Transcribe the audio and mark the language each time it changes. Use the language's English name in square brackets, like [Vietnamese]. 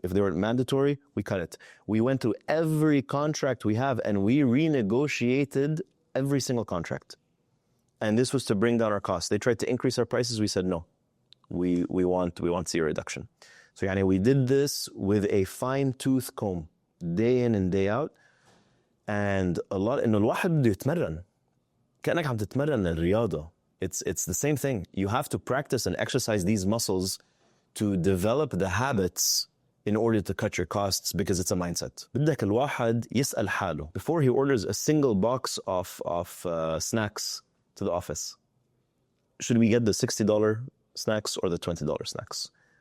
[English] If they weren't mandatory, we cut it. We went through every contract we have and we renegotiated every single contract. And this was to bring down our costs. They tried to increase our prices. We said, no, we want zero reduction. So يعني we did this with a fine tooth comb, day in and day out. And a lot [Arabic] إنه الواحد بده يتمرن كأنك عم تتمرن الرياضة. [English] It's the same thing. You have to practice and exercise these muscles to develop the habits in order to cut your costs because it's a mindset. [Arabic] بدك الواحد يسأل حاله [English] before he orders a single box of snacks to the office. Should we get the $60 snacks or the $20 snacks?